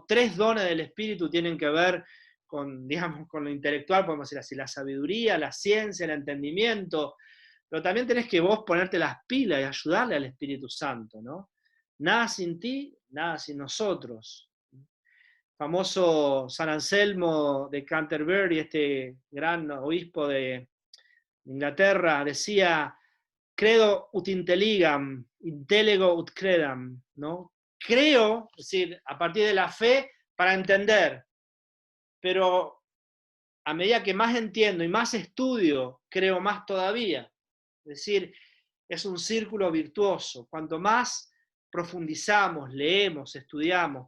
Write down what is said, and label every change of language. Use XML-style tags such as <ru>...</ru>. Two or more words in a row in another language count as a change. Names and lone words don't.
<es>3 dones del Espíritu tienen que ver con, digamos, con lo intelectual, podemos decir así, la sabiduría, la ciencia, el entendimiento, pero también tenés que vos ponerte las pilas y ayudarle al Espíritu Santo, ¿no? Nada sin ti, nada sin nosotros. Famoso San Anselmo de Canterbury, este gran obispo de Inglaterra, decía,</es> <la>credo ut intelligam, intellego ut credam,</la> <es>¿no? Creo, es decir, a partir de la fe, para entender, pero a medida que más entiendo y más estudio, creo más todavía. Es decir, es un círculo virtuoso. Cuanto más profundizamos, leemos, estudiamos.</es>